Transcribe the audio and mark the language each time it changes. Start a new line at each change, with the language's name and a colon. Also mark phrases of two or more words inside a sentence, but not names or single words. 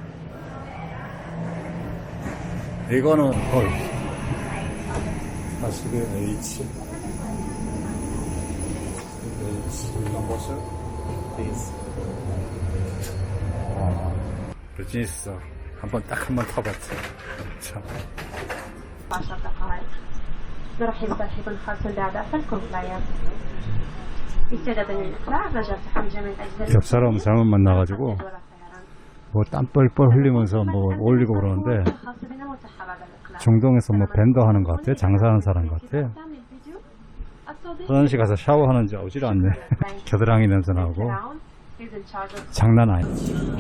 Korean: 이거는 41H
English: numbers business
Korean: 딱 한 번 타봤지. 참.
Arabic: 10 دقائق نرحب ترحيبا خاصا بأعضاء الكومبلاينس استعدادا للإقلاع رجاء تحمل جميع الأجهزة
Korean: 겹사람 잘못 만나가지고 뭐 땀 뻘뻘 흘리면서 뭐 올리고 그러는데 중동에서 뭐 밴더 하는 것 같아. 장사하는 사람 같아. 화장실 가서 샤워하는지 오질 않네. 겨드랑이 냄새 나고 장난 아니지.